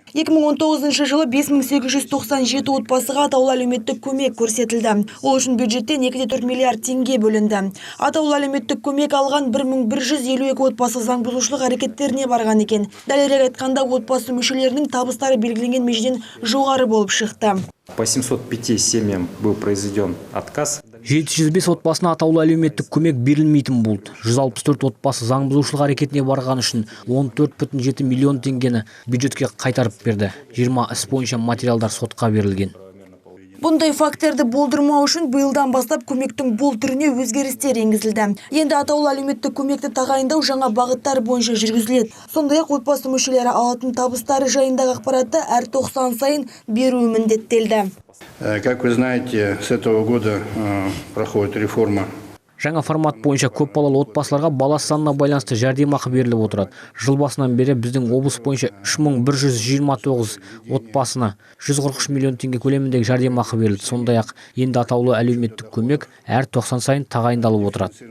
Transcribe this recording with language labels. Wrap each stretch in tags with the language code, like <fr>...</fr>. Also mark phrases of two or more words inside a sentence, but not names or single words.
<kk>2019 жылы 5897 отбасыға атаулы әлеуметтік көмек көрсетілді. Ол үшін бюджеттен 2,4 миллиард теңге бөлінді. Атаулы әлеуметтік көмек алған 1152 отбасы заң бұзушылық әрекеттеріне барған екен. Дәлірек айтқанда, отбасы мүшелерінің табыстары белгіленген межеден жоғары болып шықты.</kk> <ru>По 705 семьям был произведен отказ.</ru> <kk>705 отбасына атаулы әлеуметтік көмек берілмейтін болды. 164 отбасы заң бұзушылық әрекетіне барған үшін 14,7 миллион теңгені бюджетке қайтарып берді. 20 іс бойынша материалдар сотқа берілген. Бұндай факторды болдырмау үшін биылдан бастап көмектің бұл түріне өзгерістер енгізілді. Енді атаулы әлеуметтік көмекті тағайындау жаңа бағыттар бойынша жүргізіледі. Сондай-ақ отбасы мүшелері алатын табыстары жайындағы ақпаратты әр 90 сайын беруі міндеттелді.</kk> <ru>Как вы знаете, с этого года проходит реформа.</ru> <kk>Жаңа формат бойынша көпбалалы отбасыларға бала санына байланысты жәрдемақы беріліп отырады. Жыл басынан бері біздің облыс бойынша 3129 отбасына 143 миллион теңге көлеміндегі жәрдемақы берілді. Сондай-ақ енді атаулы әлеуметтік көмек әр 90 сайын тағайындалып отырады.</kk>